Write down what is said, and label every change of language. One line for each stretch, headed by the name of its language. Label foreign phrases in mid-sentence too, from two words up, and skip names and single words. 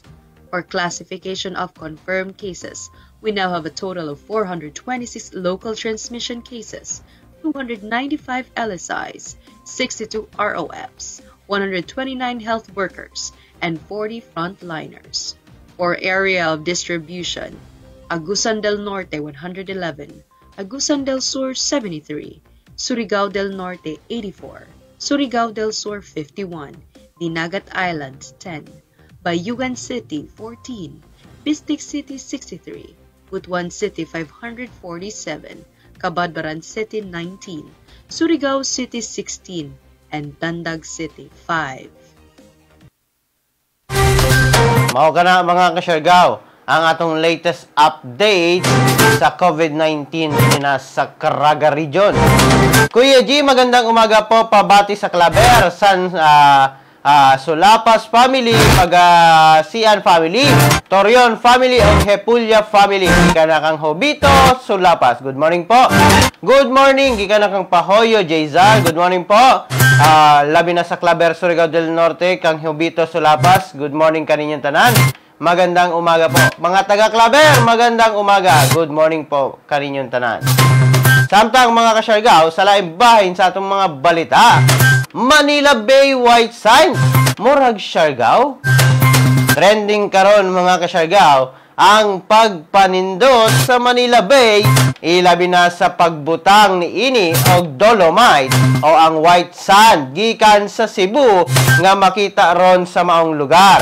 English: For classification of confirmed cases, we now have a total of 426 local transmission cases, 295 LSIs, 62 ROFs, 129 health workers, and 40 frontliners. For area of distribution, Agusan del Norte 111, Agusan del Sur 73, Surigao del Norte 84, Surigao del Sur 51, Dinagat Islands 10, Bayugan City 14, Bistig City 63, Butuan City 547, Cabadbaran City 19, Surigao City 16, and Tandag City 5.
Cebuano: Mao kana mga kasyargaw ang atong
English: latest update
Cebuano: sa COVID-19 sa Caraga Region.
Filipino: Kuya G, magandang umaga po, pabati sa Claver, San Sulapas family, Sian family, Torion family, and Hepulya family.
Cebuano: Gika na kang Hobito, Sulapas.
English: Good morning po. Good morning.
Cebuano: Gika na kang Pahoyo, Jayzal.
English: Good morning po.
Cebuano: Labi na sa Claver, Surigao del Norte, kang Hobito, Sulapas.
English: Good morning
Cebuano: kaninyong tanan.
Filipino: Magandang umaga po. Mga taga-Claver, magandang umaga.
English: Good morning po
Cebuano: kaninyong tanan. Samtang mga kasyargaw, sa laing bahin sa atong mga balita, Manila Bay White Sign, murag syargaw. Trending karon mga kasyargaw, ang pagpanindot sa Manila Bay, ilabi na sa pagbutang ni ini og dolomite o ang
English: white sand
Cebuano: gikan sa Cebu nga makita ron sa maong lugar.